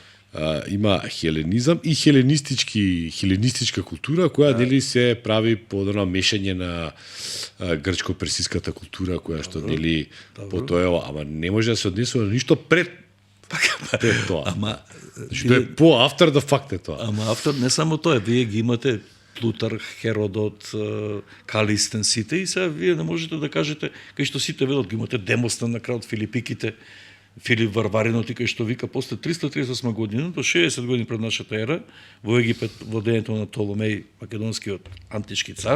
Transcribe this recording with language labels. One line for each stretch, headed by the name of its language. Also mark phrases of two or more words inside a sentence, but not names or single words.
Macedonian: Има хеленизам и хеленистичка култура која дели се прави по одно мешање на грчко-персиската култура која што дели по тоа, ама не може да се однесува на ништо пред тоа. Ама што е по
English: after the fact
Macedonian: е тоа. Ама автор не само тоа, вие ги имате Плутарх, Херодот, Калистен, сите и сега вие не можете да кажете кај што сите велат, ги имате Демостен на крајот Филипиките, Филип Варваринот и кај што вика после 338 година до 60 години пред нашата ера во Египет во дењето на Толомеј, македонскиот антички цар.